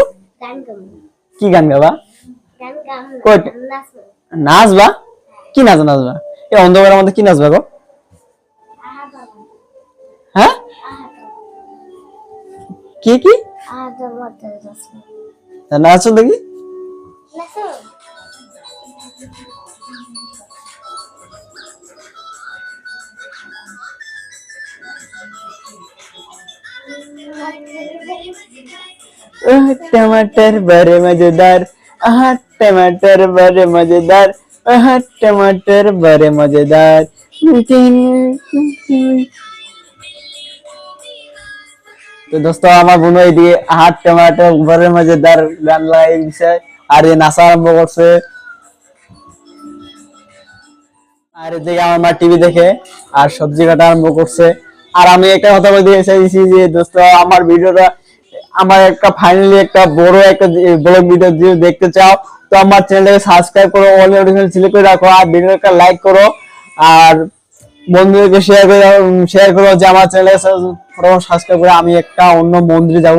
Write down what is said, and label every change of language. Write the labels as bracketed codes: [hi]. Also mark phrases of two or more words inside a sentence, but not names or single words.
[bn] কি গান গাবা? নাচবা? কি নাচবা? এই অন্ধকারের মধ্যে কি নাচবা গো? হ্যাঁ, কি কি নাচো দেখি। [hi] टमाटर बड़े मजेदार, टमाटर बड़े मजेदार, टमाटर बड़े मजेदार। [bn] তো দোস্ত আমার বোন এইদিকে [hi] टमाटर बड़े मजेदार [bn] গান লাই দিছে, আর এ নাচা আরম্ভ করছে। আর এদিকে আমার মা টিভি দেখে আর সবজি কাটা আরম্ভ করছে। আর আমি একটা কথা বলতে চাইছি যে দোস্ত, আমার ভিডিওটা আমার একটা ফাইনালি একটা বড় একটা [en] blog video [bn] যদি দেখতে চাও তো আমার চ্যানেলটাকে সাবস্ক্রাইব করো, [en] all notification select [bn] করে রাখো, আর ভিডিওটা লাইক করো, আর বন্ধুদেরকে শেয়ার করো যে আমার চ্যানেলটাকে সাবস্ক্রাইব করে আমি একটা অন্য মন্দিরে যাব।